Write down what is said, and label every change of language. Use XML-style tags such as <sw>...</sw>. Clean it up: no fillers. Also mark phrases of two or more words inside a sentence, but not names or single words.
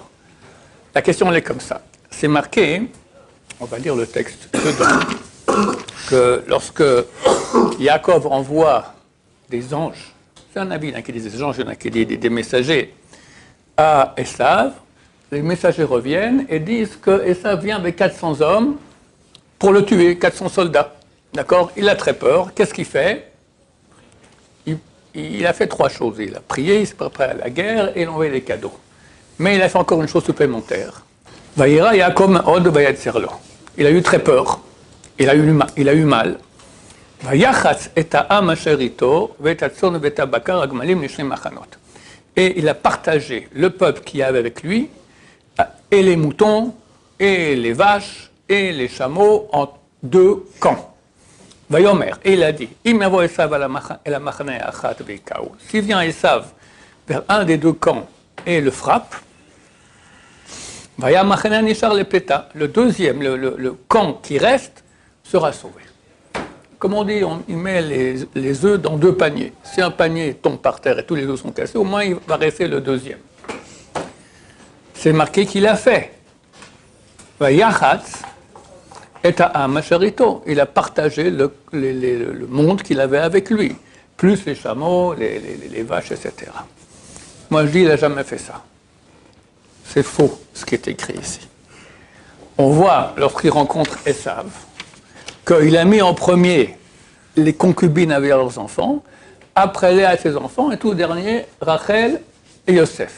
<fr>La question, elle est comme ça. C'est marqué, on va lire le texte dedans, que lorsque Yaakov envoie des anges, c'est un avis, il y en a qui disent des anges, il y en a qui disent des messagers, à Esav, les messagers reviennent et disent que Esav vient avec 400 hommes pour le tuer, 400 soldats. D'accord? Il a très peur. Qu'est-ce qu'il fait? Il a fait 3 choses. Il a prié, il s'est préparé à la guerre et il a envoyé des cadeaux. Mais il a fait encore une chose supplémentaire.</fr> <he>ויירא יעקב מאד ויצר לו.</he> <fr>Il a eu très peur. Il a eu mal.</fr> <he>ויחץ את העם אשר אתו ואת הצאן ואת הבקר והגמלים לשני מחנות.</he> <fr>Et il a partagé le peuple qu'il y avait avec lui, et les moutons, et les vaches, et les chameaux en 2 camps. Vayomer, et il a dit, s'il vient Esav vers un des 2 camps et le frappe, le deuxième, le camp qui reste, sera sauvé. Comme on dit, il met les œufs dans 2 paniers. Si un panier tombe par terre et tous les œufs sont cassés, au moins il va rester le deuxième. C'est marqué qu'il a fait.</fr> <he>ויחץ את העם אשר אתו.</he> <fr>Il a partagé le monde qu'il avait avec lui, plus les chameaux, les vaches, etc. Moi je dis, il n'a jamais fait ça. C'est faux ce qui est écrit ici. On voit, lorsqu'il rencontre Esav, qu'il a mis en premier les concubines avec leurs enfants, après Léa et ses enfants, et tout dernier, Rachel et Yosef.</fr>